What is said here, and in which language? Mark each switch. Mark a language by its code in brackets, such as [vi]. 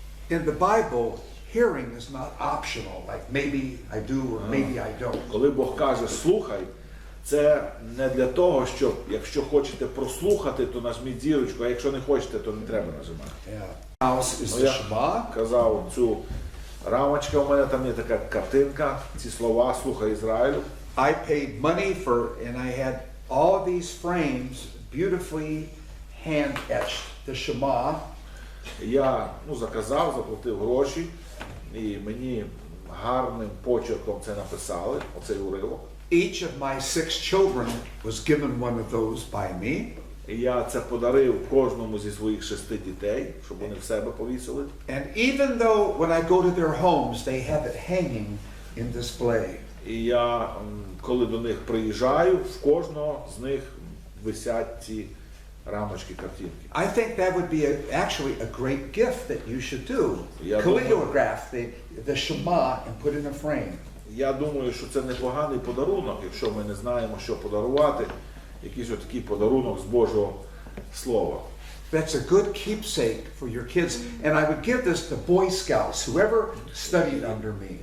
[en] In the Bible, hearing is not optional, like maybe I do or maybe I don't. [uk] Коли Бог каже слухай, це не для того, щоб якщо хочете прослухати, то нажміть зірочку, а якщо не хочете, то не треба нажимати. [en] Yeah. House is the [uk] Я [en] Shema. [uk] казав, цю рамочка у мене там є така картинка, ці слова слухай Ізраїлю. [en] I paid money for, and I had all these frames beautifully hand etched. The Shema. [uk] Я заказав, заплатив гроші, і мені гарним почерком це написали, оцей уривок. [en] Each of my 6 children was given one of those by me. [uk] І я це подарив кожному зі своїх 6 дітей, щоб вони в себе повісили. [en] And even though when I go to their homes, they have it hanging in display. [uk] І я, коли до них приїжджаю, в кожного з них висять ці рамочки, картинки. [en] I think that would be actually a great gift that you should do. Yeah, Calligraph the Shema and put in a frame. [uk] Я думаю, що це непоганий подарунок, якщо ми не знаємо, що подарувати, якийсь отакий подарунок з Божого Слова. [en] that's a good keepsake for your kids. And I would give this to Boy Scouts, whoever studied under me.